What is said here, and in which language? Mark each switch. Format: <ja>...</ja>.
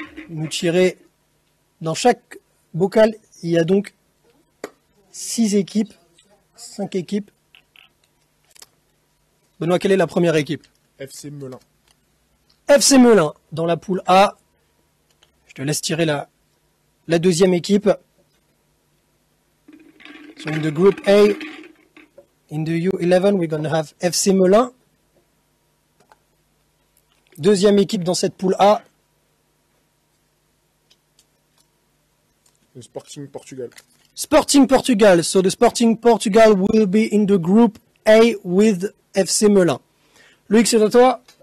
<fr>Nous tirer dans chaque bocal, il y a donc 6 équipes, 5 équipes. Benoît, quelle est la première équipe? FC Melun. FC Melun, dans la poule A. Je te laisse tirer la deuxième équipe.</fr> <en>So in the group A, in the U11, we're going to have FC Melun.</en> <fr>Deuxième équipe dans cette poule A. Le Sporting Portugal.</fr> <en>Sporting Portugal. So the Sporting Portugal will be in the group A with FC Melun. Loïc,</en> <fr>c'est à toi.</fr>